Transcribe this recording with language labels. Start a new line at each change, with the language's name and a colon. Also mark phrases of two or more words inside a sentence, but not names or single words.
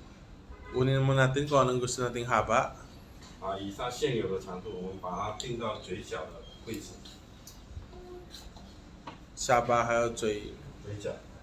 Filipino: Kunin muna natin kung anong gusto nating haba.
Chinese: 以上现有的长度，我们把它定到嘴角的位置。 Saba hayo choy. 嘴角。